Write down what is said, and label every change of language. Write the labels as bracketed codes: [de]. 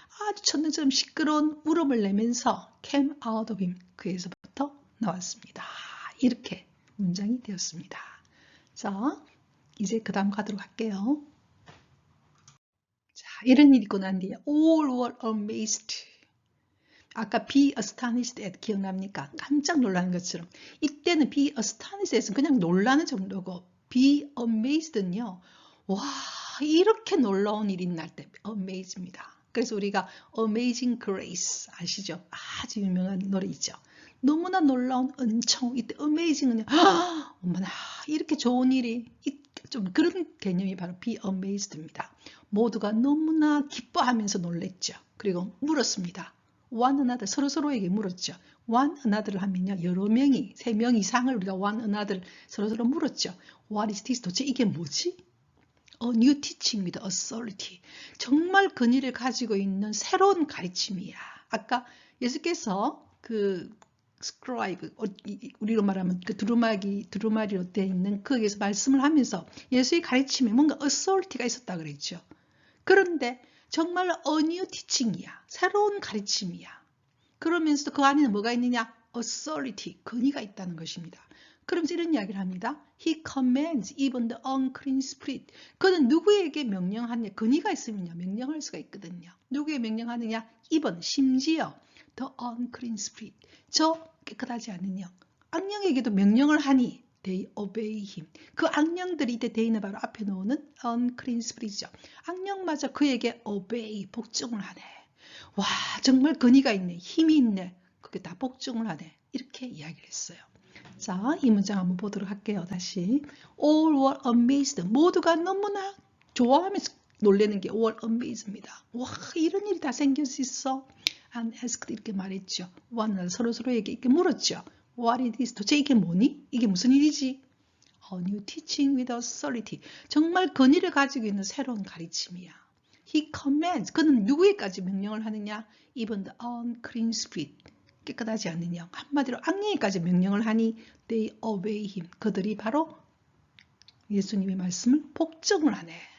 [ko] 아주 천둥처럼 시끄러운 울음을 내면서 came out of him. 그에서부터 나왔습니다. 이렇게 문장이 되었습니다. 자, 이제 그 다음 가도록 할게요. 자, 이런 일이 있고 난 뒤에 all were amazed. 아까 be astonished at 기억납니까? 깜짝 놀라는 것처럼. 이때는 be astonished에서 그냥 놀라는 정도고 be amazed는요. 와, 이렇게 놀라운 일이 날 때 amazed입니다. 그래서 우리가 Amazing Grace 아시죠? 아주 유명한 노래 있죠. 너무나 놀라운 은총, 이때 amazing은요, 어머나 이렇게 좋은 일이, 좀 그런 개념이 바로 be amazed입니다. 모두가 너무나 기뻐하면서 놀랬죠. 그리고 물었습니다. one another, 서로에게 물었죠. one another를 하면요, 여러 명이, 3명 이상을 우리가 one another 서로 물었죠. [en] What is this? 도대체 이게 뭐지? A new teaching with authority. [ko] 정말 근위를 가지고 있는 새로운 가르침이야. 아까 예수께서 그 스크라이브, 우리로 말하면 그 두루마리로 되어 있는 거기에서 말씀을 하면서 예수의 가르침에 뭔가 authority가 있었다 그랬죠. 그런데 정말로 a new teaching 이야. 새로운 가르침이야. 그러면서도 그 안에는 뭐가 있느냐? authority, 권위가 있다는 것입니다. 그러면서 이런 이야기를 합니다. [en] He commands even the unclean spirit. [ko] 그는 누구에게 명령하느냐, 권위가 있으면요 명령할 수가 있거든요. 누구에게 명령하느냐, even, 심지어 the unclean spirit, 저 깨끗하지 않은 영, 악령에게도 명령을 하니 they obey him. 그 악령들이 이때 they는 바로 앞에 놓는 unclean spirit이죠. 악령마저 그에게 obey, 복종을 하네. 와, 정말 권위가 있네, 힘이 있네, 그게 다 복종을 하네, 이렇게 이야기를 했어요. 자, 이 문장 한번 보도록 할게요. [en] 다시. All were amazed. [ko] 모두가 너무나 좋아하면서 놀라는 게 all amazed입니다. 와, 이런 일이 다 생길 수 있어. And asked, 이렇게 말했죠. one another, 서로에게 이렇게 물었죠. What is this? 도대체 이게 뭐니? 이게 무슨 일이지? [en] A new teaching with authority. [ko] 정말 권위를 가지고 있는 새로운 가르침이야. [en] He commands. [ko] 그는 누구에까지 명령을 하느냐? [en] Even the unclean spirit. [ko] 깨끗하지 않는 영, 한마디로 악령에까지 명령을 하니 they obey him. 그들이 바로 예수님의 말씀을 복종을 하네.